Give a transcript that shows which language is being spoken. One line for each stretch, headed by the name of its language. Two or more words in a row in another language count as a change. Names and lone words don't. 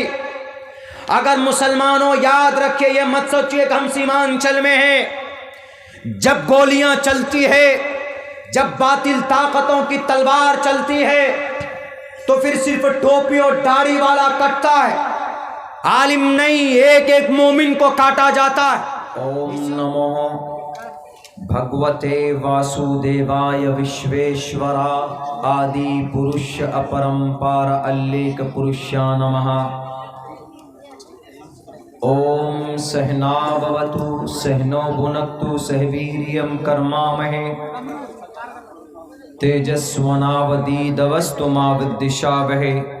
Urdu: اگر مسلمانوں یاد رکھے، یہ مت سوچئے کہ ہم سیمانچل میں ہیں، جب گولیاں چلتی ہے، جب باطل طاقتوں کی تلوار چلتی ہے تو پھر صرف ٹوپی اور داڑھی والا کٹتا ہے، عالم نہیں، ایک ایک مومن کو کاٹا جاتا ہے۔
Sanskrit: ओम नमो भगवते वासुदेवाय विश्वेश्वरा आदि पुरुष अपरंपार अल्लेख पुरुषा नमः। ओम सहना भवतु सहनो भुनक्तु सह वीर्यं कर्मामहे तेजस्वनावधीतमस्तु मा विद्विषावहे।